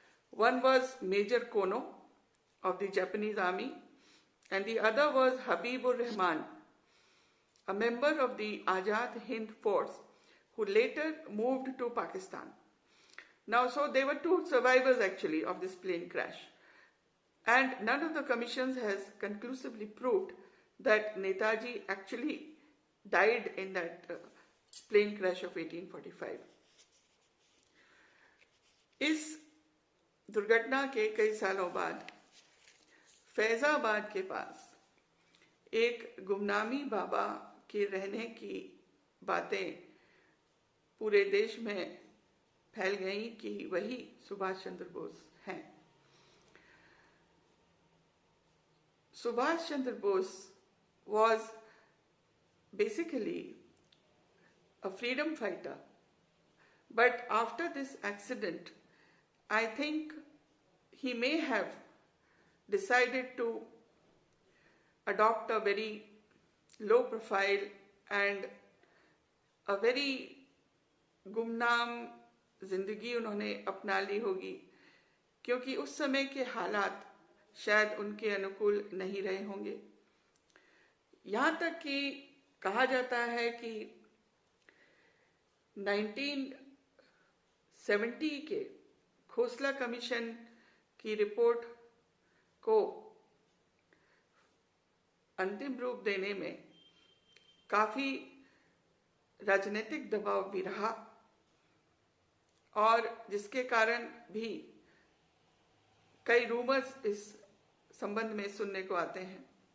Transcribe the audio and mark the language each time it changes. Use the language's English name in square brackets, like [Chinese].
[English] One was Major Kono of the Japanese army, and the other was Habibur Rahman, a member of the Azad Hind Force, who later moved to Pakistan. Now, so there were two survivors actually of this plane crash. And none of the commissions has conclusively proved that Netaji actually died in that plane crash of 1845. [Hindi] इस दुर्घटना के कई सालों बाद फैजाबाद के पास एक गुमनामी बाबा के रहने की बातें पूरे देश में फैल गई कि वही सुभाष चंद्र बोस हैं। [English] Subhash Chandra Bose was basically a freedom fighter, but after this accident, I think he may have decided to adopt a very low profile and a very [Hindi] गुमनाम जिंदगी उन्होंने अपना ली होगी, क्योंकि उस समय के हालात शायद उनके अनुकूल नहीं रहे होंगे। यहाँ तक कि कहा जाता है कि 1970 के खोसला कमीशन की रिपोर्ट को अंतिम रूप देने में काफी राजनीतिक दबाव भी रहा, और जिसके कारण भी कई रूमर्स इस संबंध में सुनने को आते हैं।